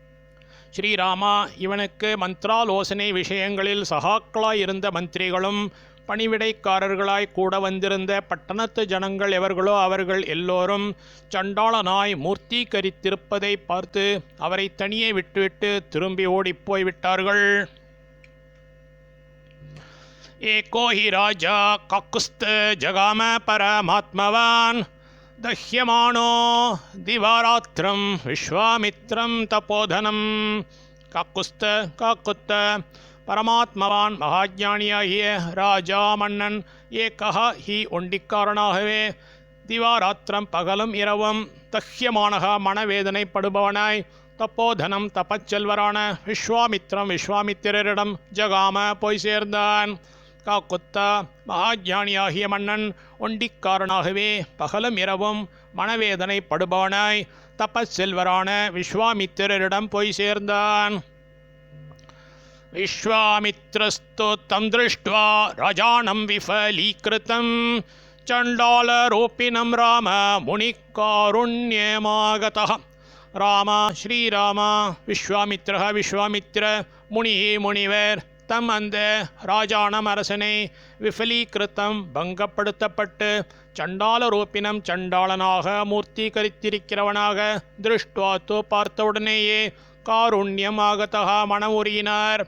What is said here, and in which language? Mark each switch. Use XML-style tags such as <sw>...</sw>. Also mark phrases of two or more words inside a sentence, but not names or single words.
<ta>ஸ்ரீராமா இவனுக்கு மந்திராலோசனை விஷயங்களில் சகாக்களாயிருந்த மந்திரிகளும் பணிவிடைக்காரர்களாய் கூட வந்திருந்த பட்டணத்து ஜனங்கள் எவர்களோ அவர்கள் எல்லோரும் சண்டாளனாய் மூர்த்தீகரித்திருப்பதை பார்த்து அவரை தனியே விட்டுவிட்டு திரும்பி ஓடிப்போய் விட்டார்கள்.</ta> <sa>एको हि राजा काकुस्थ जगाम परमात्मवान् दह्यमानो दिवारात्रं विश्वामित्रं तपोधनम्.</sa> <ta>काकुत्थ பரமாத்மவான் மகாஜானியாகிய ராஜா மன்னன்</ta> <sa>एको हि</sa> <ta>ஒண்டிக்காரனாகவே திவாராத்திரம் பகலும் இரவும் தஹ்யமானக மனவேதனைப்படுபவனாய் தப்போதனம் தப்பச்செல்வரான விஸ்வாமித்திரரிடம் ஜகாம போய் சேர்ந்தான். காக்குத்தா மகாஜானியாகிய மன்னன் ஒண்டிக்காரனாகவே பகலும் இரவும் மனவேதனைப்படுபவனாய் தப்பச்செல்வரான விஸ்வாமித்திரரிடம் போய் சேர்ந்தான்.</ta> <sa>विश्वामित्रस्तु तं दृष्ट्वा राजानं विफलीकृतं चण्डालरूपिणं राम मुनिकारुण्यमागतः.</sa> <ta>राम श्रीराम विश्वामित्र முனிவர் தம் அந்த ராஜானம் அரசனை விஃபலீகிருத்தம் பங்கப்படுத்தப்பட்டு</ta> <sa>चण्डालरूपिणम्</sa> <ta>சண்டாளனாக மூர்த்தீகரித்திருக்கிறவனாக திருஷ்டுவாத்து பார்த்தவுடனேயே காருண்யமாகதா மனமுறியினார்.</ta>